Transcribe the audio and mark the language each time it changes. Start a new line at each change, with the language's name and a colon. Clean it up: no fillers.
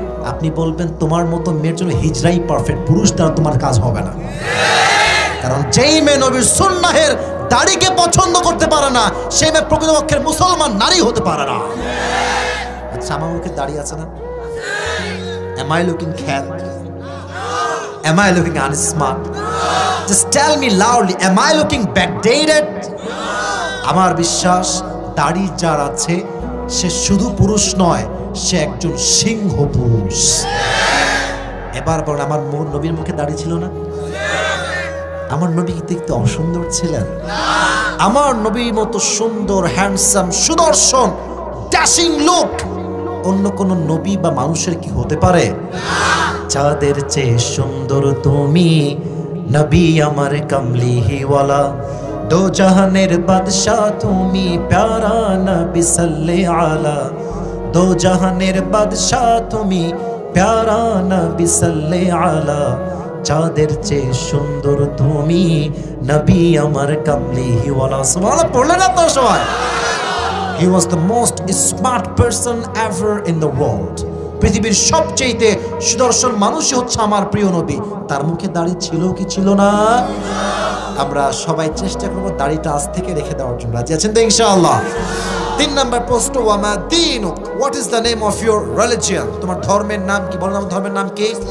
Bangla: আপনি বলবেন তোমার মতো মেয়ের জন্য হিজরাই পারফেক্ট, পুরুষ দ্বারা তোমার কাজ হবে না। কারণ যেই মেয়ে নবীর সুন্নাহের দাড়িকে পছন্দ করতে পারে না, সেই মেয়ে প্রকৃতপক্ষের মুসলমান নারী হতে পারে না। আচ্ছা আমার মুখে দাড়ি আছে না?
English: Am I looking cat? Am I looking unsmart? Just tell me loudly, am I looking backdated?
Bangla: আমার বিশ্বাস দাড়ি যার আছে সে শুধু পুরুষ নয়, সে একজন সিংহ পুরুষ। এবার বলেন, আমার নবীর মুখে দাড়ি ছিল না? আমার নবী কি দেখতে অসুন্দর ছিলেন? আমার নবীর মতো সুন্দর, হ্যান্ডসাম, সুদর্শন, ড্যাশিং লুক অন্য কোন নবী বা মানুষের কি হতে পারে? চাঁদের চেয়ে সুন্দর তুমি নবী আমার কামলিওয়ালা, দো জাহানের বাদশাহ তুমি প্যারা নবী সাল্লে আলা, দো জাহানের বাদশাহ তুমি প্যারা নবী সাল্লে আলা, চাঁদের চেয়ে সুন্দর তুমি নবী আমার কামলিওয়ালা। সুবহানাল্লাহ পড়লেন না তো সবাই?
English: He was the most smart person ever in the world.
Bangla: পৃথিবীর সবচেয়ে সুদর্শন মানুষই হচ্ছে আমার প্রিয় নবী। তার মুখে দাড়ি ছিল কি ছিল না? আমরা সবাই চেষ্টা করব দাড়িটা আজ থেকে রেখে দেওয়ার জন্য। রাজি আছেন তো ইনশাআল্লাহ? 3 নাম্বার প্রশ্ন,
Arabic: ওয়ামা দীনুক,
English: What is the name of your religion?
Bangla: তোমার ধর্মের নাম কি? বলো না, ধর্মের নাম কি?